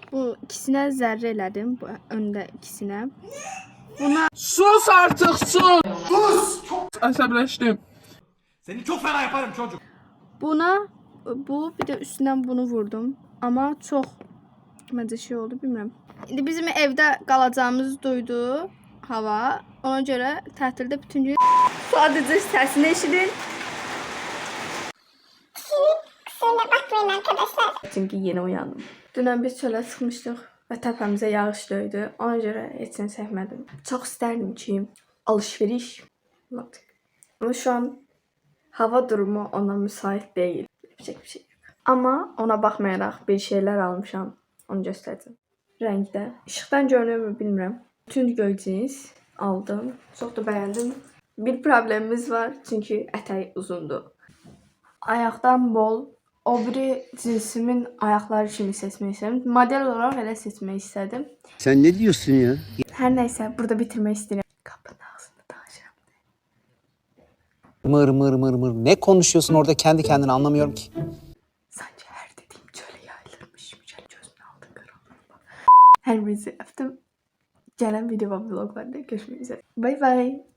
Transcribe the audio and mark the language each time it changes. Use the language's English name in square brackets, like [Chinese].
[Azerbaijani] Bu ikisinə zərrə elədim, bu öndə ikisinə. Buna Sus artık sus. Sus. Əsəbləşdim. [Turkish] Seni çok fena yaparım çocuk. [Azerbaijani] Buna bu bir de üstündən bunu vurdum. Amma çox məncə şey oldu, bilmirəm. İndi bizim evdə qalacağımız duydu hava. Ona görə tətildə bütün gün sadəcə səsini eşidin. [Turkish] Kusura bakmayın arkadaşlar. [Azerbaijani] Çünki yeni uyandım. Dünən biz çölə çıxmışdıq və təpəmizə yağış döydü. Ona görə heç nə sevmədim. Çox istərdim ki, [Turkish] alışveriş yaptık. Ama şu an hava durumu ona müsait değil. Yapacak bir şey yok. [Azerbaijani] Ama ona baxmayaraq bir şeyler almışam. Onu göstərəcəm. Rəngdə. İşıqdan görünürmü bilmirəm. Bütün göy cins aldım. Çox da bəyəndim. Bir problemimiz var. Çünki ətəyi uzundur. Ayaqdan bol. O biri cinsimin ayaqları kimi seçmək istədim. Model olaraq elə seçmək istədim. [Turkish] Sen ne diyorsun ya? [Azerbaijani] Hər nəysə, burada bitirmək istəyirəm. Qapının ağzında danışıram. Mır mır mır mır. [Turkish] Ne konuşuyorsun orada kendi kendine anlamıyorum ki. [Azerbaijani] Sanki hər dediyim çölə yayılırmış. Mücəl gözümün altı qaranlıqda. Hər birinizi öpdüm. Gələn video və vloglarda görüşmək üzrə. Bye bye.